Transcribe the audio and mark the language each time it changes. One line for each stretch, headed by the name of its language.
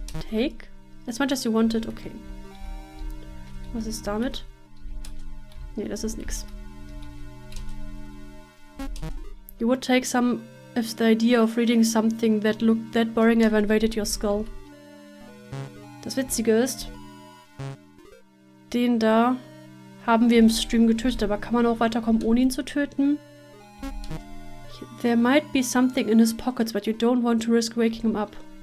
English: Take? As much as you wanted, okay.
German: Was ist damit? Nee, das ist nix.
English: You would take some if the idea of reading something that looked that boring ever invaded your skull.
German: Das Witzige ist, den da haben wir im Stream getötet, aber kann man auch weiterkommen, ohne ihn zu töten?
English: There might be something in his pockets, but you don't want to risk waking him up.